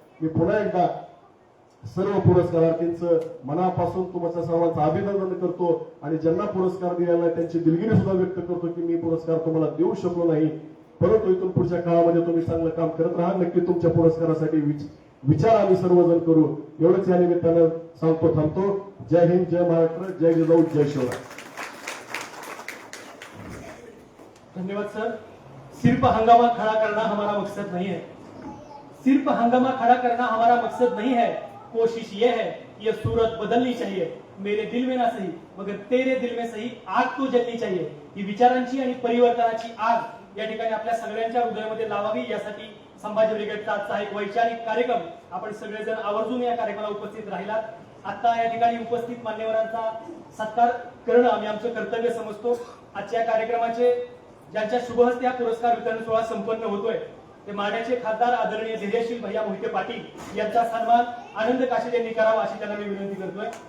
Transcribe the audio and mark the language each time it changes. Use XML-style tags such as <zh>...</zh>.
<mr>मी पुन्हा एकदा सर्व पुरस्कारार्थींचं मनापासून तुमच्या सर्वांचं अभिनंदन करतो आणि ज्यांना पुरस्कार दिलेला आहे त्यांची दिलगिरी सुद्धा व्यक्त करतो की मी पुरस्कार तुम्हाला देऊ शकलो नाही, परंतु इथून पुढच्या काळामध्ये तुम्ही चांगलं काम करत राहा. नक्की तुमच्या पुरस्कारासाठी विचार आम्ही सर्वजण करू. एवढंच या निमित्तानं सांगतो, थांबतो. जय हिंद, जय महाराष्ट्र, जय जिजाऊ, जय शिवराय. धन्यवाद सर.</mr> <hi>सिर्फ हंगामा खड़ा करना हमारा मकसद नहीं है. सिर्फ हंगामा खड़ा करना हमारा मकसद नहीं है. कोशिश ये है ये सूरत बदलनी चाहिए. मेरे दिल में ना सही मगर तेरे दिल में सही आग तो जलनी चाहिए.</hi> <mr>ही विचारांची आणि परिवर्तनाची आग या ठिकाणी आपल्या सगळ्यांच्या हृदयामध्ये लावावी यासाठी संभाजी ब्रिगेडचा आजचा एक वैचारिक कार्यक्रम आपण सगळेजण आवर्जून या कार्यक्रमाला उपस्थित राहिलात. आता या ठिकाणी उपस्थित मान्यवरांचा सत्कार करणं आम्ही आमचं कर्तव्य समजतो. आजच्या कार्यक्रमाचे ज्यांच्या शुभहस्ते हा पुरस्कार वितरण सोहळा संपन्न होतोय ते माढ्याचे खासदार आदरणीय धैर्यशील भैया मोहिते पाटील यांचा सन्मान आनंद काशीद यांनी करावा अशी त्यांना मी विनंती करतोय.</mr>